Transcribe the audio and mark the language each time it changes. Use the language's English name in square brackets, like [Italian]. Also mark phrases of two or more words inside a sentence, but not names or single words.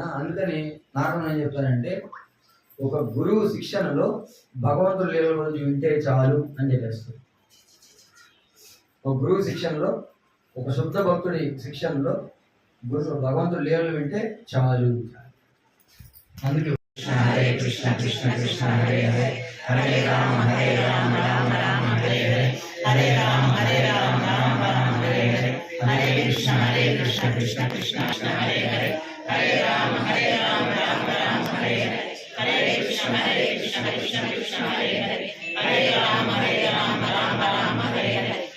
[Telugu] అందుకని నారాయణ ఏం చెప్తారంటే, ఒక గురువు శిక్షణలో భగవంతుడి లీలల గురించి వింటే చాలు అని చెప్పేస్తారు. ఒక గురువు శిక్షణలో, ఒక శుద్ధ భక్తుడి శిక్షణలో భగవంతుడి లీలలు వింటే చాలు. అందుకే [Sanskrit] హరే కృష్ణ కృష్ణ కృష్ణ హరే హరే, హరే రామ రామ రామ హరే హరే, హరే రామ రామ రామ హరే హరే, హరే కృష్ణ కృష్ణ కృష్ణ కృష్ణ హరే హరే, హరే రామ రామ రామ హరే హరే, హరే కృష్ణ కృష్ణ కృష్ణ హరే హరే, హరే రామ రామ రామ హరే హరే.